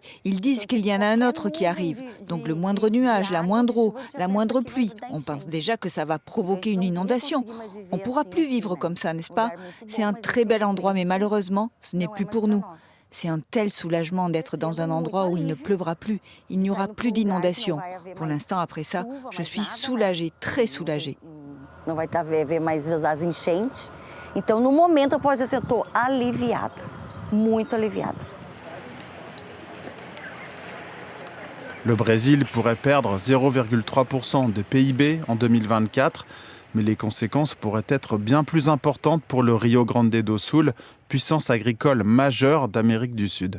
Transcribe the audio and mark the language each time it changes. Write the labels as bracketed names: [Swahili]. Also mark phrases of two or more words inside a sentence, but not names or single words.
[French] Ils disent qu'il y en a un autre qui arrive. Donc le moindre nuage, la moindre eau, la moindre pluie, on pense déjà que ça va provoquer une inondation. On ne pourra plus vivre comme ça, n'est-ce pas ? C'est un très bel endroit, mais malheureusement, ce n'est plus pour nous. C'est un tel soulagement d'être dans un endroit où il ne pleuvra plus. Il n'y aura plus d'inondation. Pour l'instant, après ça, je suis soulagée, très soulagée. [Portuguese] Não vai haver mais as enchentes. Então, no momento, após isso, eu estou aliviada, muito aliviada. [French] Le Brésil pourrait perdre 0,3% de PIB en 2024, mais les conséquences pourraient être bien plus importantes pour le Rio Grande do Sul, puissance agricole majeure d'Amérique du Sud.